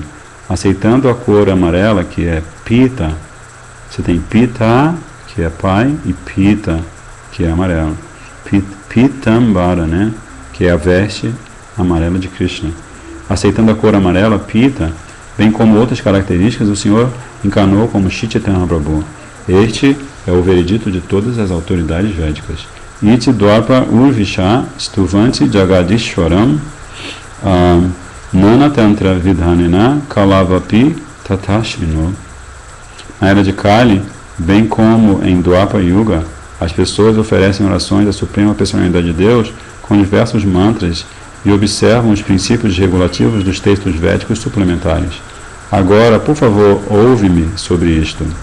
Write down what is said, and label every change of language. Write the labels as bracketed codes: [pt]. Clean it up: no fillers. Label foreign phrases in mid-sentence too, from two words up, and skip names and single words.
[pt] Aceitando a cor amarela, que é Pita, você tem Pita, que é pai, e Pita, que é amarelo. Pitambara, né? Que é a veste amarela de Krishna. Aceitando a cor amarela, Pita, bem como outras características, o Senhor encarnou como Shri Chaitanya Prabhu. Este é o veredito de todas as autoridades védicas. [sa] इति द्वापर उर्वीश स्तुवन्ति जगदीश्वरम् नाना तन्त्र विधानेन कलावपि तथा शृणु. [pt] Na era de Kali, bem como em Dwapara Yuga, as pessoas oferecem orações à Suprema Personalidade de Deus com diversos mantras e observam os princípios regulativos dos textos védicos suplementares. Agora, por favor, ouve-me sobre isto.